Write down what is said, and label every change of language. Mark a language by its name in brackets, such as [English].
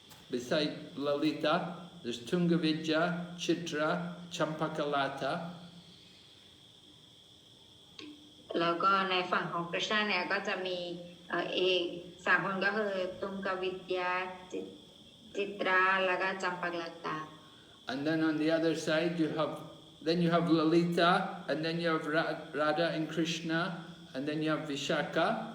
[English] Beside Lalita, there's Tungavidya, Chitra, Champakalata. [Thai] แล้วก็ในฝั่งของกฤษณาเนี่ยก็จะมีเอก3คนก็คือตุงกวิทยาจิตราแล้วก็จำปักลตา [English] And then on the other side you have Lalita, and then you have Radha and Krishna, and then you have Vishaka.